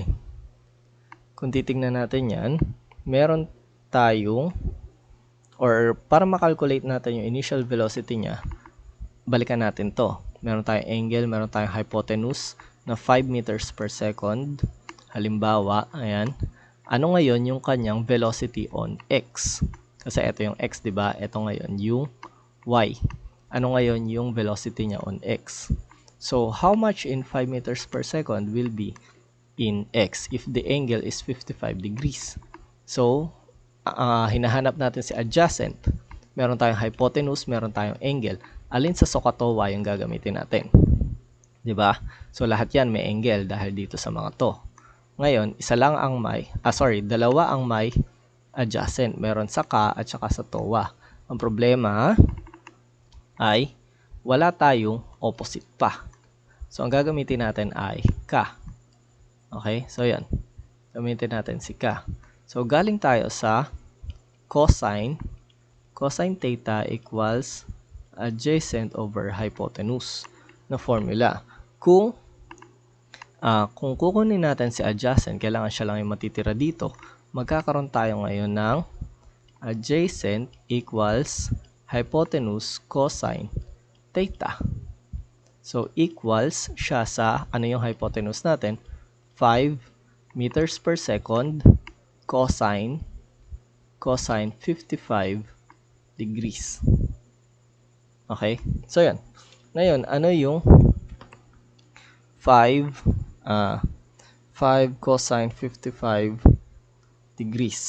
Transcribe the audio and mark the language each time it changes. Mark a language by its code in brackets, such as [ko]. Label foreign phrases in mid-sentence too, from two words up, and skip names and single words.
[tl] Kung titingnan natin yan, meron tayong, or para makalculate natin yung [en] initial velocity [tl] niya, balikan natin to. Meron tayong angle, meron tayong hypotenuse na 5 [en] meters per second. [tl] Halimbawa, ayan. Ano ngayon yung kanyang [en] velocity on x? [tl] Kasi ito yung x, di ba? Ito ngayon yung y. Ano ngayon yung velocity niya on x? [en] So, how much in 5 meters per second will be in x if the angle is 55 degrees? [tl] So, hinahanap natin si adjacent. Meron tayong hypotenuse, meron tayong angle. Alin sa SOHCAHTOA yung gagamitin natin? Diba? So, lahat yan may angle dahil dito sa mga to. Ngayon, dalawa ang may adjacent. Meron sa ka at saka sa TOA. Ang problema ay wala tayong opposite pa. So, ang gagamitin natin ay ka. Okay? So, yan. Gamitin natin si ka. So, galing tayo sa cosine. [en] Cosine theta equals adjacent over hypotenuse na formula. [tl] Kung kukunin natin si adjacent, kailangan siya lang yung matitira dito. Magkakaroon tayo ngayon ng [en] adjacent equals hypotenuse cosine theta. [tl] So, equals siya sa, ano yung hypotenuse natin? [en] 5 meters per second cosine 55 degrees. [tl] Okay? So, yan. Ngayon, ano yung [en] 5 cosine 55 degrees.